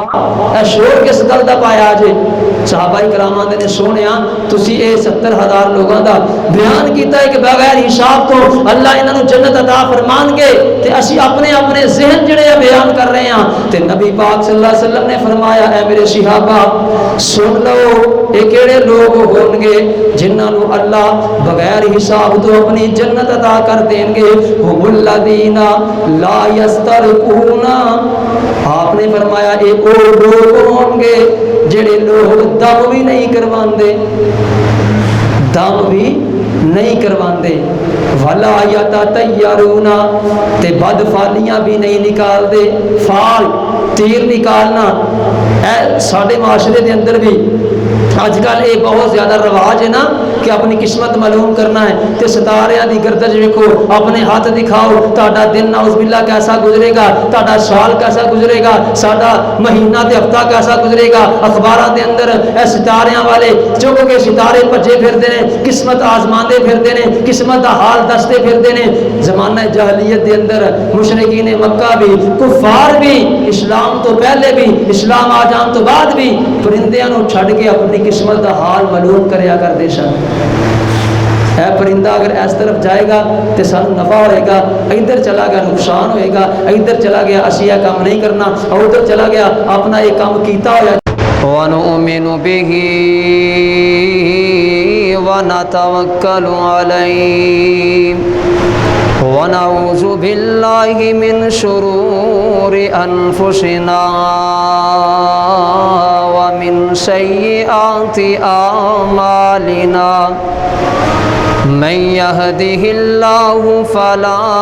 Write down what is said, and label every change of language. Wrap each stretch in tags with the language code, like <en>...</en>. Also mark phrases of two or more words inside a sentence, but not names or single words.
<pa>اے شور کس گل دا پایا جے؟ صحابہ کرام آندے نے سونیا تسی اے 70,000 لوگاں دا بیان کیتا ہے کہ بغیر حساب تو اللہ انہاں نوں جنت عطا فرمان گے تے اسی اپنے اپنے ذہن جڑے بیان کر رہے ہیں تے نبی پاک</pa> <ar>صلی اللہ علیہ وسلم</ar> <pa>نے فرمایا اے میرے صحابہ سن لو اے کیڑے لوگ ہون گے جنہاں نوں اللہ بغیر حساب تو اپنی جنت عطا کر دیں گے</pa> <ar>ہم الذین لا یسترقون</ar> <pa>آپ نے فرمایا اے او لوگ ہون گے جڑے لوگ دم بھی نہیں کرواندے دم بھی نہیں کرواندے</pa> <ar>ولا یتطیرون</ar> <pa>تے بد فالیاں بھی نہیں نکال دے فال تیر نکالنا اے ساڈے معاشرے دے اندر بھی</pa> <ur>آج کل یہ بہت زیادہ رواج ہے نا کہ اپنی قسمت معلوم کرنا</ur> <pa>ہے تے ستاریاں دی گردش ویکھو اپنے ہاتھ دکھاؤ تہاڈا دن نعوذ باللہ کیسا گزرے گا تہاڈا سال کیسا گزرے گا ساڈا مہینہ تے ہفتہ کیسا گزرے گا اخباراں دے اندر اے ستاریاں والے چوکو کے ستارے بھجے پھردے نے قسمت آزماندے پھردے نے قسمت دا حال دستے پھردے نے زمانہ جاہلیت دے اندر مشرکین مکہ بھی کفار بھی اسلام تو پہلے بھی اسلام آ جان تو بعد بھی پرندیاں نوں چھڈ کے اپنی قسمت دا حال معلوم کریا کردے سن اے پرندہ اگر اس طرف جائے گا تو سانو نفع ہوئے گا ادھر چلا گیا نقصان ہوئے گا ادھر چلا گیا اسی یہ کام نہیں کرنا اور ادھر چلا گیا اپنا یہ کام کیتا ہوا</pa> <ar>وَنُؤْمِنُ بِهِ وَنَتَوَكَّلُ عَلَيْهِ وَنَعُوذُ بِاللَّهِ مِنْ شُرُورِ أَنفُسِنَا وَمِنْ سَيِّئَاتِ أَعْمَالِنَا مَنْ يَهْدِهِ اللَّهُ فَلَا</ar>